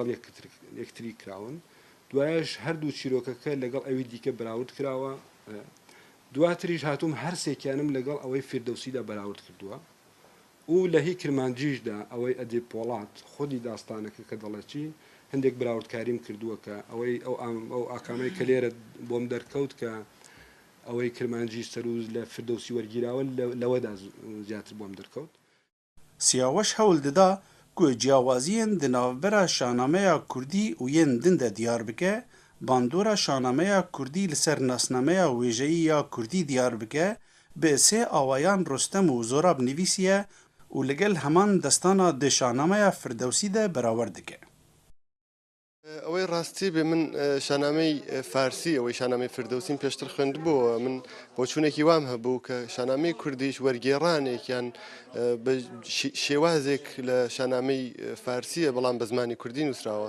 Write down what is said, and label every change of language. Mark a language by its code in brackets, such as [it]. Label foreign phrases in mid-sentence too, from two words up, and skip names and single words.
[ckb] یەکتری کراون دوایش هەردوو چیرۆکەکە لەگەڵ ئەوی دیکە بەراورد کراوە دواتریش هاتووم هەرسێکیانم لەگەڵ ئەوەی فردەوسیدا بەراورد کردووە و لە هی کرمانجیشدا ئەوەی ئەدێ پۆڵات خودی داستانەکە کە دەڵێکی هەندێک براوردکاریم کردووە کە ئەوەی ئەو ئاکامەی کە لێرە بۆم دەرکەوت کە ئەوەی کرمانجی سەروز لە فردەوسی وەرگیراوە لەوەدا زیاتر بۆم دەرکەوت. [ku] سیاوەش [ckb] هەوڵ دەدا [ku] ku ciyawaziyên di navbera şanameya Kurdî û yên din de diyar bike, bandora şanameya Kurdî li ser nasnameya wêjeyî ya Kurdî diyar bike, bi sê awayan Rostem û Zorab nivîsiye û li gel heman destana di şanameya Firdewsî de berawer dike. [ckb] ئەوەی ڕاستی بێ من شانامەی فارسی ئەوەی شانامەی فردەوسیم پێشتر خوێندبووە من بۆ چوونێکی وام هەبوو کە شانامەی کوردیش وەرگێڕانێکیان شێوازێک لە شانامەی فارسیە بەڵام بە زمانی کوردی نووسراوە.